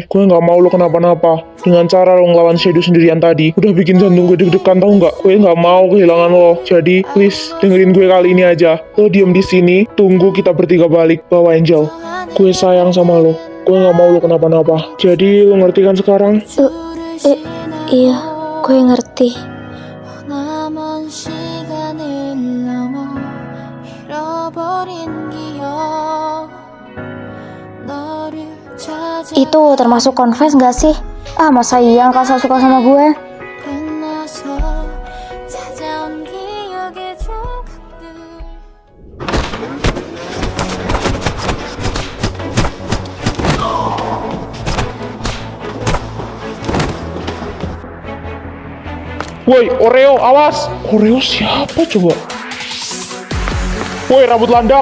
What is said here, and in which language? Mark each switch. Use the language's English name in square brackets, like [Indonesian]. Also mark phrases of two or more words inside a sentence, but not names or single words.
[Indonesian] Gue nggak mau lo kenapa-napa. Dengan cara lo ngelawan Shadow sendirian tadi, udah bikin jantung gue deg-degan tau nggak? Gue nggak mau kehilangan lo. Jadi, please dengerin gue kali ini aja. Lo diem di sini, tunggu kita bertiga balik bawa Angel. Gue sayang sama lo. Gue nggak mau lo kenapa-napa. Jadi lo ngerti kan sekarang? Iya, gue ngerti. [Korean] 남은 시간을 넘어 잃어버린 기억 너를 찾아 [Indonesian] Itu termasuk confess gak sih? Ah, masa iya Kasa suka sama gue? [Korean] 끝나서 찾아온 기억의 조각들 [Indonesian] Woi, Oreo, awas! Oreo siapa coba? Woi, rambut landak!